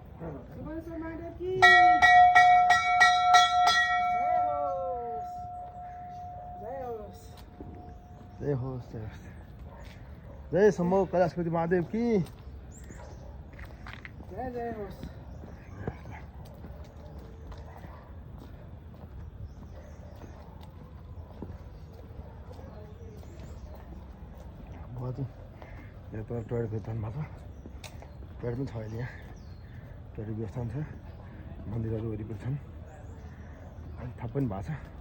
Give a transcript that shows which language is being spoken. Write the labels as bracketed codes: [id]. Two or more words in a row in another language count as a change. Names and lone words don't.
[ne] सुबरेश्वर महादेव की जय होस् जय होस् जय होस् जय शम्भो कैलाशपति महादेव की जय होस् बाजु यहाँ त टोयलेटको स्थान भएको छ टोयलेट पनि छ अहिले यहाँ टोयलेट व्यवस्था पनि छ मन्दिरहरू वरिपरि छन् अलिक थप पनि भएको छ